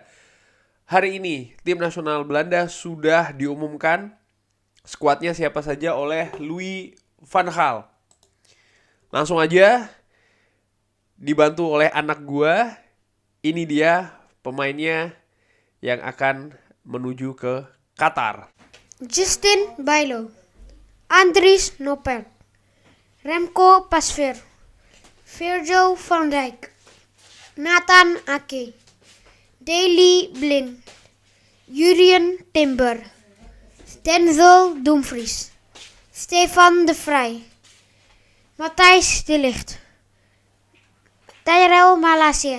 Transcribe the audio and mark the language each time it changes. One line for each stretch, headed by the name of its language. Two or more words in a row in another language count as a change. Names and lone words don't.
Indonesian: Hari ini tim nasional Belanda sudah diumumkan skuadnya siapa saja oleh Louis van Gaal. Langsung aja, dibantu oleh anak gua. Ini dia pemainnya yang akan menuju ke Qatar. Justin Bijlo, Andries Noppert, Remco Pasveer, Virgil van Dijk, Nathan Ake, Daley Blind, Jurien Timber, Denzel Dumfries, Stefan de Vrij, Matthijs de Ligt, Tyrell Malacia,